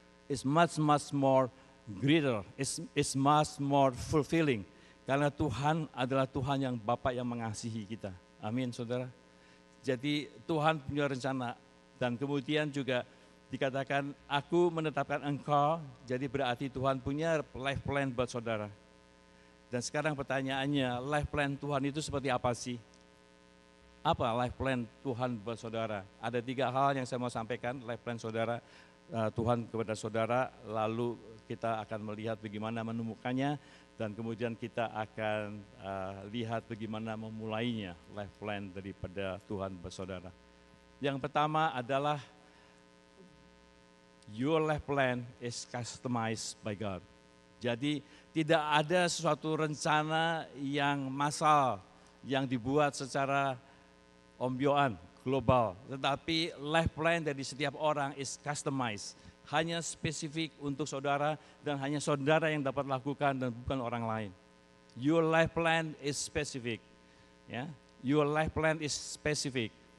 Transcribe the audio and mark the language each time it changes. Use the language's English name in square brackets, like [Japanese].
[English] It's much more greater, it's much more fulfilling. [Indonesian] Karena Tuhan adalah Tuhan yang Bapa yang mengasihi kita. Amin, saudara. Jadi Tuhan punya rencana dan kemudian juga dikatakan aku menetapkan engkau, jadi berarti Tuhan punya life plan buat saudara. Dan sekarang pertanyaannya, life plan Tuhan itu seperti apa sih? Apa life plan Tuhan buat saudara? Ada 3 hal yang saya mau sampaikan, life plan saudara, Tuhan kepada saudara, lalu kita akan melihat bagaimana menemukannya, dan kemudian kita akan lihat bagaimana memulainya, life plan daripada Tuhan buat saudara. Yang pertama adalah, [English] your life plan is customized by God. [Indonesian] Jadi tidak ada suatu rencana yang massal, yang dibuat secara ombyoan, global. Tetapi life plan dari setiap orang [English] is customized. [Indonesian] Hanya spesifik untuk saudara dan hanya saudara yang dapat lakukan dan bukan orang lain. [English] Your life plan is specific. Ya, your life plan is specific.